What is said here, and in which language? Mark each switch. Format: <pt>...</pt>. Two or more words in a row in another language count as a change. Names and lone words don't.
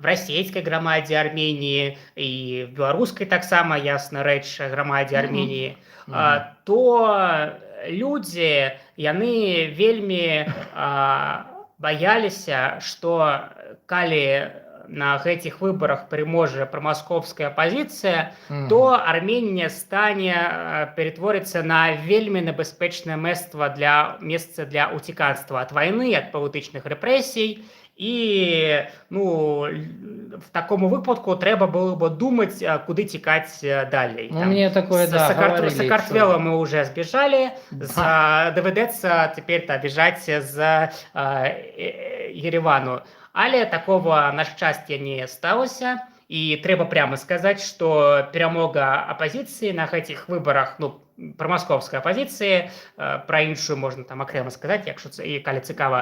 <be>расійскай грамадзе Арменіі і в беларускай таксама, ясна рэч, грамадзе Арменіі, то людзі, яны вельмі баяліся, што калі на гэтых выборах пераможа прамаскоўская апазіцыя, то Арменія стане ператворыцца на вельмі небяспечнае месца для уціканства ад вайны, ад палітычных рэпрэсій. І в такому выпадку трэба было бы думаць, куды цікаць далей.</be> <ru>Мне такое, да, говорили. С Сакартвела мы уже сбежали, доведется теперь бежать з Еревану.</ru> <be>Але такого, на шчасце, не сталося. І трэба прямо сказаць, што перамога апазіцыі на гэтых выбарах, прамаскоўскай апазіцыі, пра іншую можна там акрэма сказаць, калі цікава.</be>